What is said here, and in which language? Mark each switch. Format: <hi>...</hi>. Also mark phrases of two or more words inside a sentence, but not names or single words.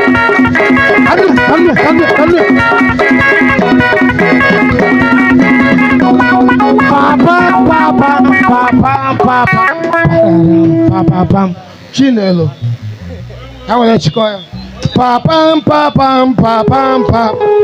<en>Come here, come here, come here.</en> <ig>Papa, papa, papa, papa. Papa, pam. Chinelo. Ya nwere chikọ ya. Papa, papa, papa, papa.</ig>